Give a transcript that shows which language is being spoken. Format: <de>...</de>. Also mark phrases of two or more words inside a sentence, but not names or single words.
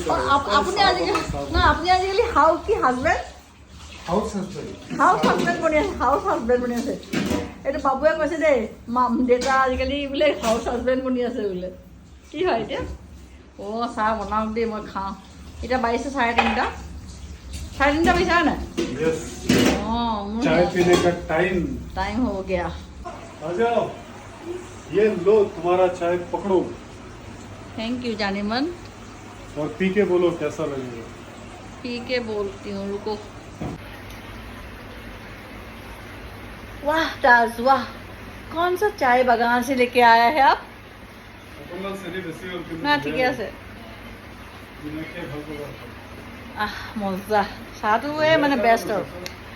<as>আপুনি আজিকালি</as> <en>husband house husband</en> <as>বনি আছে এইটো বাবুৱে কৈছে দেই দেউতা আজিকালি বোলে</as> <en>house husband</en> <as>বনি আছে বোলে কি হয় এতিয়া চাহ বনাওক দেই মই খাওঁ এতিয়া বাজিছে 3:30 3:30 বাজিছে হয় নাই</as> <hi>चाय पीने का टाइम हो गया आ जाओ ये लो तुम्हारा चाय पकड़ो</hi> <en>thank you जानीमन</en> <hi>और पी के बोलो कैसा लगेगा पी के बोलती हूँ रुको वाह ताज वाह कौन सा चाय बागान से लेके आया है आप ना ठीक है</hi> <as>মজা চাহটোৱে মানে বেষ্ট আৰু</as>